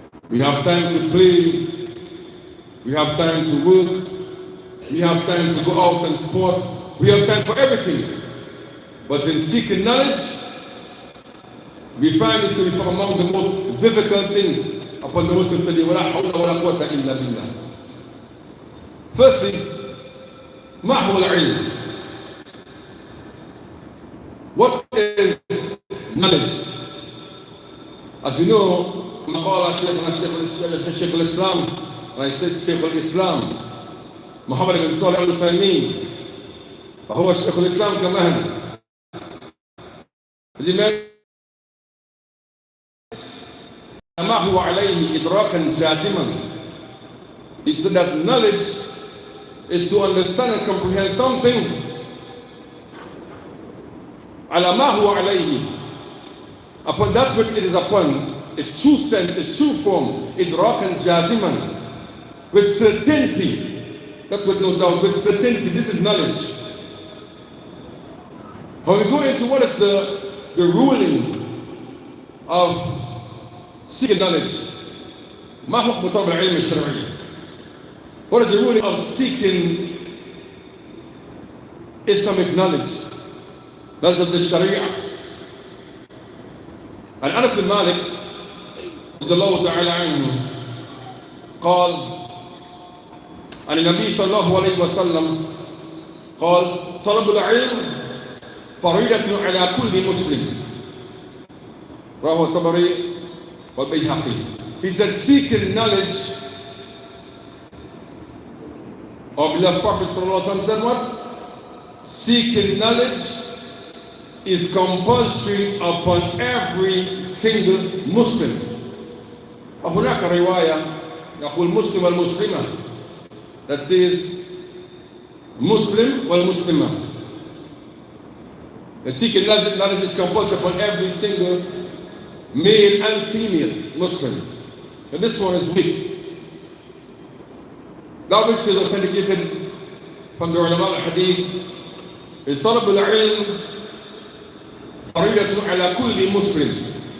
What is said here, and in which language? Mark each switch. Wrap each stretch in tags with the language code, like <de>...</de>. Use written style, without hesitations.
<en>We have time to play, we have time to work, we have time to go out and sport, we have time for everything. But in seeking knowledge, we find this to be among the most difficult things upon the Muslim to do.</en> <ar>وَلَا حَوْلَ وَلَا قُوَّةَ إِلَّا بِاللَّهِ.</ar> <en>Firstly,</en> <ar>مَا هُوَ الْعِلْمُ?</ar> <en>What is knowledge? As we know,</en> <ar>كما قال شيخ الإسلام,</ar> <en>like</en> <ar>شيخ الإسلام محمد بن صالح العثيمين, فهو شيخ الإسلام كمان. ما هو عليه إدراكا جازما.</ar> <en>He said that knowledge is to understand and comprehend something</en> <ar>على ما هو عليه,</ar> <en>upon that which it is upon, its true sense, its true form,</en> <ar>idrakan jaziman,</ar> <en>with certainty, not with no doubt, with certainty. This is knowledge. When we go into what is the ruling of seeking knowledge,</en> <ar>ما حكم طلب العلم الشرعي?</ar> <en>What is the ruling of seeking Islamic knowledge? Knowledge of the Sharia. And</en> <ar>Anas bin Malik رضي الله تعالى عنه قال عن النبي صلى الله عليه وسلم قال طلب العلم فريضة على كل مسلم رواه الطبري والبيهقي.</ar> <en>He said, seeking knowledge, our beloved Prophet ﷺ said what? Seeking knowledge is compulsory upon every single Muslim.</en> <ar>وهناك رواية يقول مسلم والمسلمة,</ar> <en>that says Muslim</en> <ar>والمسلمة.</ar> <en>The seeking knowledge is compulsory upon every single male and female Muslim. And this one is weak. That which is authenticated from the ulama al-hadith is</en> <ar>طلب العلم فريضة على كل مسلم.</ar>